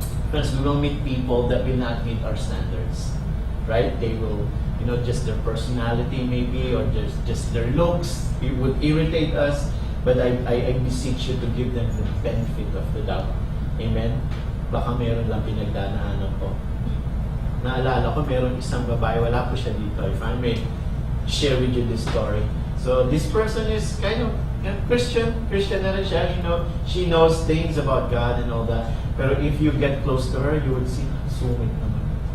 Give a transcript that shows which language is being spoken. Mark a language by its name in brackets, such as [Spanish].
[English] Because we will meet people that will not meet our standards. Right? They will, just their personality maybe, or just their looks. It would irritate us. But I beseech you to give them the benefit of the doubt. [Filipino] Amen? Baka meron lang pinagdanaanan ko. Naalala ko, meron isang babae, wala po siya dito. [English] If I may share with you this story. So this person is kind of Christian [Filipino] na rin siya, [English] she knows things about God and all that. Pero if you get close to her, you would see, [Filipino] sungit naman.